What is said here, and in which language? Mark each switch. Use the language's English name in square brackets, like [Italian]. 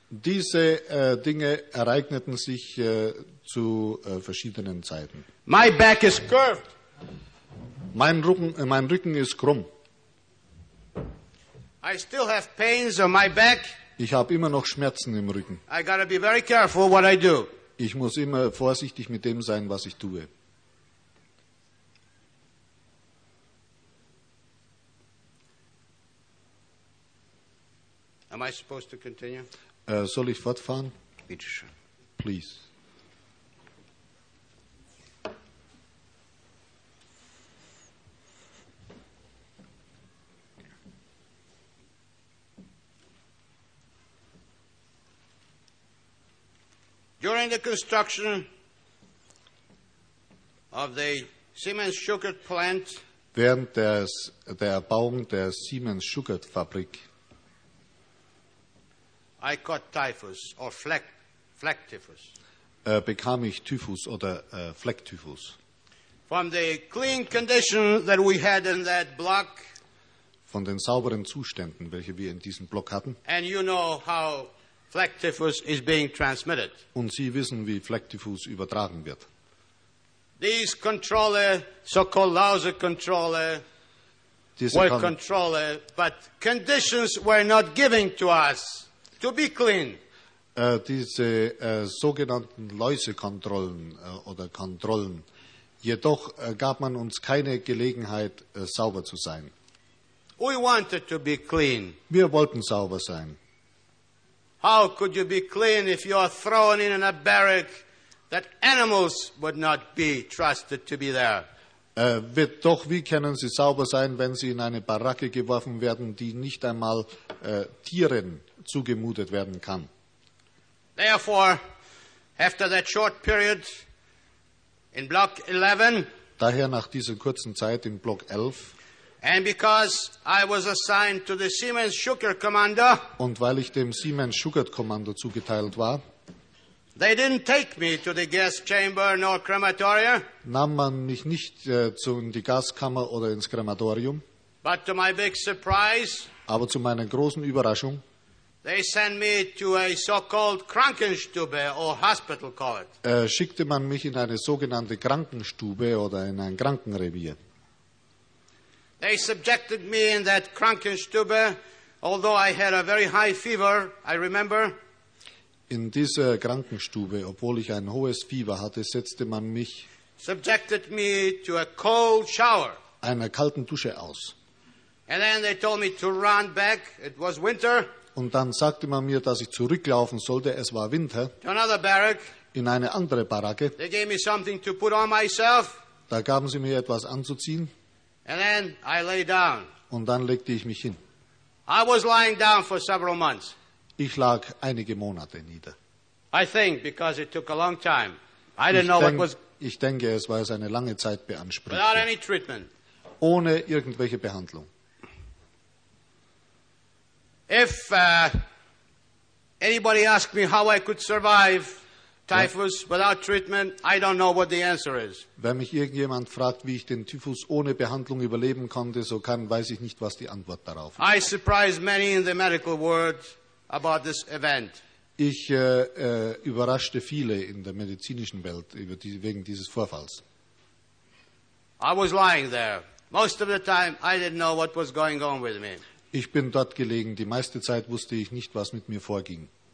[German] Diese Dinge ereigneten sich zu verschiedenen Zeiten. [English] My back is curved. [German] Mein Rücken ist krumm. [English] I still have pains on my back. [German] Ich habe immer noch Schmerzen im Rücken. [English] I gotta be very careful what I do. [German] Ich muss immer vorsichtig mit dem sein, was ich tue. [English] Am I supposed to continue? [German] Soll ich fortfahren? Bitte schön. [English] Please. During the construction of the Siemens Schuckert plant, [German] während der Erbauung der Siemens Schuckert Fabrik, [English] I caught typhus or phlegtyphus. [German] Bekam ich Typhus oder Phlegtyphus. [English] From the clean condition that we had in that block. [German] Von den sauberen Zuständen, welche wir in diesem Block hatten. [English] And you know how phlegtyphus is being transmitted. [German] Und Sie wissen, wie Phlegtyphus übertragen wird. [English] These controller, so-called Lauser controller, were controller, but conditions were not given to us. To be clean. [German] Diese sogenannten Läusekontrollen oder Kontrollen. Jedoch gab man uns keine Gelegenheit, sauber zu sein. [English] We wanted to be clean. [German] Wir wollten sauber sein. [English] How could you be clean if you are thrown in a barrack that animals would not be trusted to be there? [German] Wie können Sie sauber sein, wenn Sie in eine Baracke geworfen werden, die nicht einmal Tieren zugemutet werden kann. [English] Therefore, after that short period in block 11, [German] daher nach dieser kurzen Zeit in Block 11, [English] and because I was assigned to the Siemens Schuckert Commander, [German] und weil ich dem Siemens Schuckert Kommando zugeteilt war, [English] they didn't take me to the gas chamber nor crematoria, [German] nahm man mich nicht in die Gaskammer oder ins Krematorium, [English] but to my big surprise, [German] aber zu meiner großen Überraschung, [English] they sent me to a so-called Krankenstube or hospital court. [German] Schickte man mich in eine sogenannte Krankenstube oder in ein Krankenrevier. [English] They subjected me in that Krankenstube, although I had a very high fever, I remember. [German] In dieser Krankenstube, obwohl ich ein hohes Fieber hatte, setzte man mich [English] subjected me to a cold shower. [German] Einer kalten Dusche aus. [English] And then they told me to run back. It was winter. [German] Und dann sagte man mir, dass ich zurücklaufen sollte, es war Winter, [English] barrack, [German] in eine andere Baracke. [English] They gave me something to put on myself. [German] Da gaben sie mir etwas anzuziehen. [English] And then I lay down. [German] Und dann legte ich mich hin. [English] I was lying down for several months. [German] Ich lag einige Monate nieder. Ich denke, es war es eine lange Zeit beansprucht. [English] Without any treatment. [German] Ohne irgendwelche Behandlung. [English] If anybody asked me how I could survive typhus without treatment, I don't know what the answer is. [German] Wenn mich irgendjemand fragt, wie ich den Typhus ohne Behandlung überleben konnte, weiß ich nicht, was die Antwort darauf ist. [English] I surprised many in the medical world about this event. [German] Ich überraschte viele in der medizinischen Welt wegen dieses Vorfalls. [English] I was lying there. Most of the time I didn't know what was going on with me. [German] Ich bin dort gelegen. Die meiste Zeit wusste ich nicht, was mit mir vorging.